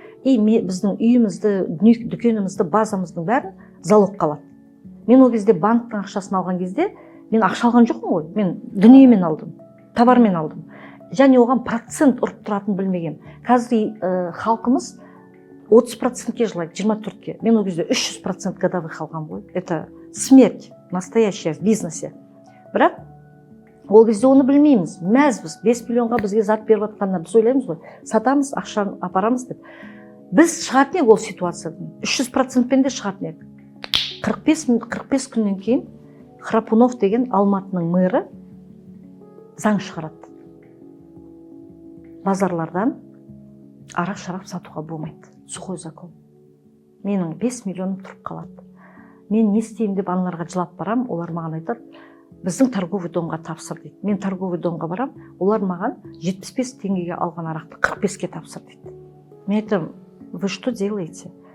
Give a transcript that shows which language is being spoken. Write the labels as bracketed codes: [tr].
[kk] И біздің үйімізді, дүкенімізді, базамыздың бәрін залог қалады. Мен ол кезде банктың ақшасын алған кезде, мен ақша алған жоқпын ғой, мен дүниемен алдым, товармен алдым. Және оған процент ұрып тұратын білмеген. Қазір халқымыз 30%-ке жылайды, 24-ке. Мен ол кезде 300% годовых алған ғой. [ru] Это смерть настоящая в бизнесе. [kk] Бірақ ол кезде оны білмейміз. Мәзбіз 5 миллионға бізге зат беріп жатқанына біз ойлаймыз ғой, сатамыз, ақшаны апарамыз деп. Біз шығатын ек ол ситуациядан. 300%-пен де шығатын ек. 45 күннен кейін Храпунов деген Алматының мэрі заң шығарады. Базарлардан арақ шарап сатуға болмайды. Сухой закон. Менің 5 миллионым тұрып қалады. Мен не істеймін деп аналарға жылап барам, олар маған айтады, біздің торговый домға тапсыр дейді. Мен торговый домға барам, олар маған 75 теңгеге алған арақты 45-ке тапсыр дейді. Мен айтам, [ru] вы что делаете?